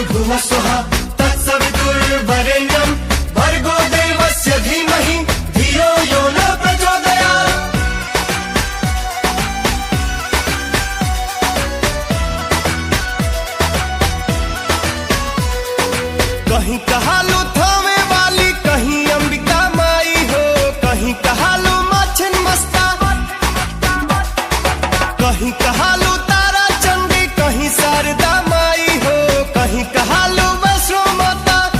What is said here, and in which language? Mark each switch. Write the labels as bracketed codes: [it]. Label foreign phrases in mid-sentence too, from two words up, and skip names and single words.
[sa] नः स्वः तत्सवितुर्वरेण्यं भर्गो देवस्य धीमहि धियो यो नः प्रचोदयात्। [bho] कहीं कहालू थावे वाली, कहीं अंबिका माई हो, कहीं कहालू माछन मस्ता, कहीं कहालू तारा चंडी, कहीं शारदा माई हो, कहीं कहालू वैष्णो माता।